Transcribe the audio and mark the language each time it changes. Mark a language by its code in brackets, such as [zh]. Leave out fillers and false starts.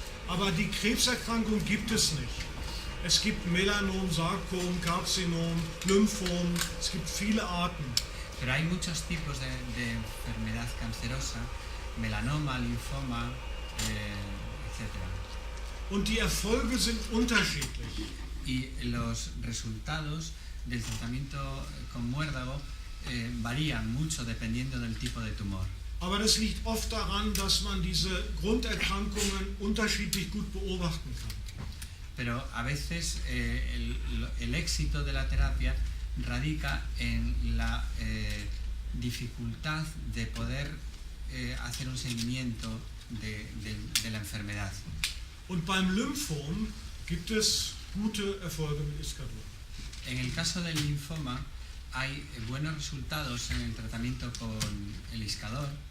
[de] Aber die Krebserkrankung gibt es nicht. Es gibt Melanom, Sarkom, Karzinom, Lymphom, es gibt viele Arten. [es] Pero hay muchos tipos de enfermedad cancerosa, melanoma, linfoma, etc. [de] Und die Erfolge sind unterschiedlich. [es] Y los resultados del tratamiento con muérdago varían mucho dependiendo del tipo de tumor. [de] Aber das liegt oft daran, dass man diese Grunderkrankungen unterschiedlich gut beobachten kann. [es] Pero a veces el éxito de la terapia radica en la dificultad de poder hacer un seguimiento de la enfermedad. [de] Und beim Lymphom gibt es gute Erfolge mit Iscador. [es] En el caso del linfoma hay buenos resultados en el tratamiento con el Iscador.